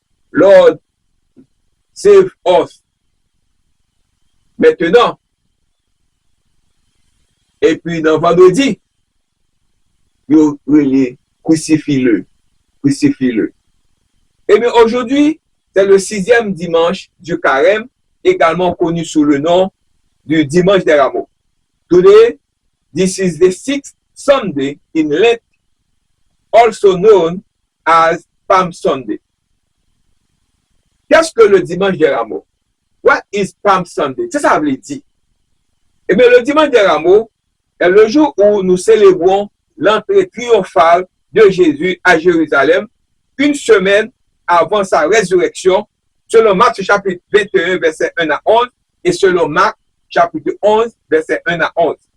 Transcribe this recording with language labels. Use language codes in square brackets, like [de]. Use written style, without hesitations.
[en] Lord, save us. [fr] Maintenant, et puis dans vendredi, ils crucifient-le. Crucifient-le. Et bien aujourd'hui, c'est le 6e dimanche du carême, également connu sous le nom du dimanche des rameaux. [en] Today, this is the 6th Sunday in Lent, also known as Palm Sunday. [fr] Qu'est-ce que le dimanche des rameaux? [en] What is Palm Sunday? [fr] C'est ça que veut dire. Eh bien, le dimanche des rameaux est le jour où nous célébrons l'entrée triomphale de Jésus à Jérusalem, une semaine avant sa résurrection, selon Marc chapitre 21, verset 1 à 11, et selon Marc chapitre 11, verset 1 à 11.